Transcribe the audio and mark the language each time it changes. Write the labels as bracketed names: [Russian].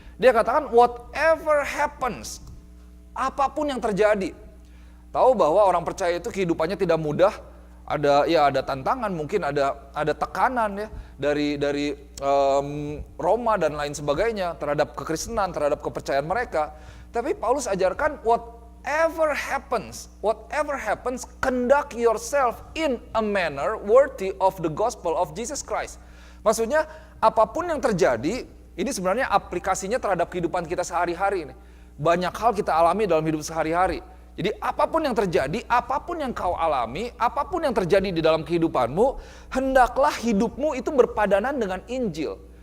[Indonesian] Dia katakan [English] whatever happens, [Indonesian] apapun yang terjadi. Tahu bahwa orang percaya itu kehidupannya tidak mudah, ada tantangan, mungkin ada tekanan ya dari Roma dan lain sebagainya terhadap kekristenan, terhadap kepercayaan mereka. Tapi Paulus ajarkan [English] whatever happens, conduct yourself in a manner worthy of the gospel of Jesus Christ. [Indonesian] Maksudnya apapun yang terjadi, ini sebenarnya aplikasinya terhadap kehidupan kita sehari-hari. Banyak hal kita alami dalam hidup sehari-hari. Jadi apapun yang terjadi, apapun yang kau alami, apapun yang terjadi di dalam kehidupanmu, hendaklah hidupmu itu berpadanan dengan Injil.